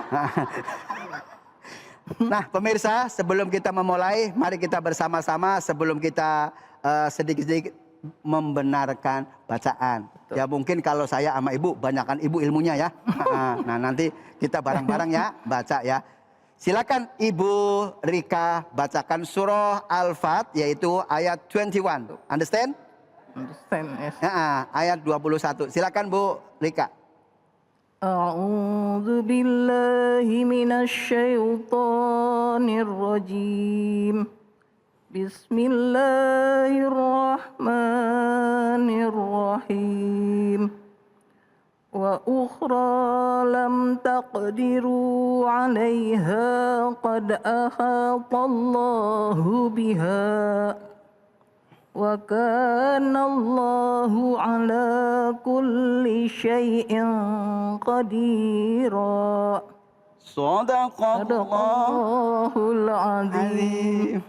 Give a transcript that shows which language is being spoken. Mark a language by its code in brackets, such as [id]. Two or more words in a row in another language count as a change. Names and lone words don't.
[id] Nah, pemirsa, sebelum kita memulai, mari kita bersama-sama sebelum kita sedikit-sedikit membenarkan bacaan. Betul. Ya mungkin kalau saya sama ibu, banyakkan ibu ilmunya ya. Nah, nanti kita bareng-bareng ya baca ya. Silakan Ibu Rika bacakan surah Al-Fat yaitu ayat 21. [en] Understand? Understand, yes. [id] Ayat 21. Silakan Bu Rika. [ar] أعوذ بالله من الشيطان الرجيم. بسم الله الرحمن الرحيم. وأخرى لم تقدروا عليها قد أحاط الله بها. وكان الله على كل شيء قديرا. صدق الله العظيم.